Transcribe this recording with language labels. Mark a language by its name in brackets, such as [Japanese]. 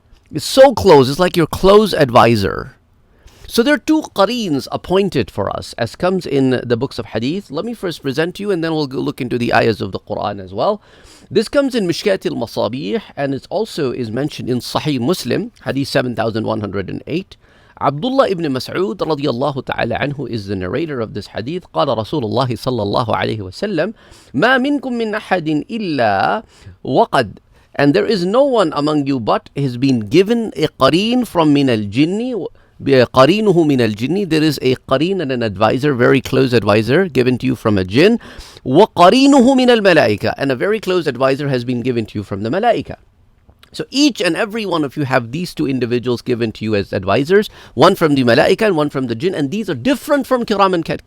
[English] It's so close, it's like your close advisor. So there are two qareens appointed for us, as comes in the books of Hadith. Let me first present to you, and then we'll go look into the ayahs of the Quran as well. This comes in Mishkat al-Masabih, and it also is mentioned in Sahih Muslim, Hadith 7108. Abdullah ibn Mas'ud radiyallahu ta'ala anhu is the narrator of this hadith. [Arabic] قال رسول الله صلى الله عليه وسلم ما منكم من أحد إلا وقد. [English] And there is no one among you but has been given a qareen from min al-jinni. [Arabic] قَرِينُهُ مِنَ الْجِنِّ. [English] There is a qareen and an advisor, very close advisor given to you from a jinn. [Arabic] وَقَرِينُهُ مِنَ الْمَلَائِكَةِ. [English] And a very close advisor has been given to you from the malaika. So each and every one of you have these two individuals given to you as advisors, one from the malaika and one from the jinn, and these are different from kiram and katibin.